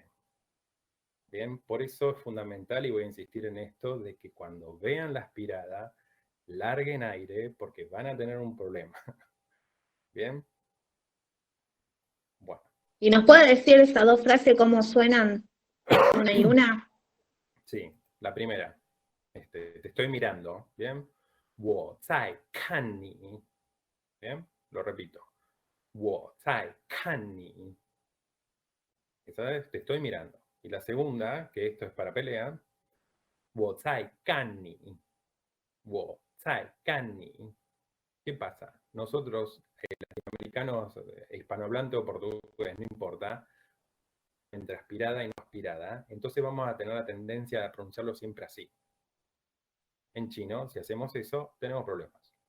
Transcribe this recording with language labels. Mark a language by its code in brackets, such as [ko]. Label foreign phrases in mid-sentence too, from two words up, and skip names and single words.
[es] Bien, por eso es fundamental, y voy a insistir en esto, de que cuando vean la aspirada, larguen aire, porque van a tener un problema. ¿Bien? Bueno. ¿Y nos puede decir esas dos frases cómo suenan una y una? Sí, la primera. Te estoy mirando, ¿bien? [zh] 我在看你. [es] ¿Bien? Lo repito. [zh] 我在看你. [es] Esa es, te estoy mirando. Y la segunda, que esto es para pelea, [zh] 我在干你. 我在干你. [es] ¿Qué pasa? Nosotros, latinoamericanos, hispanohablantes o portugués, no importa, entre aspirada y no aspirada, entonces vamos a tener la tendencia a pronunciarlo siempre así. En chino, si hacemos eso, tenemos problemas.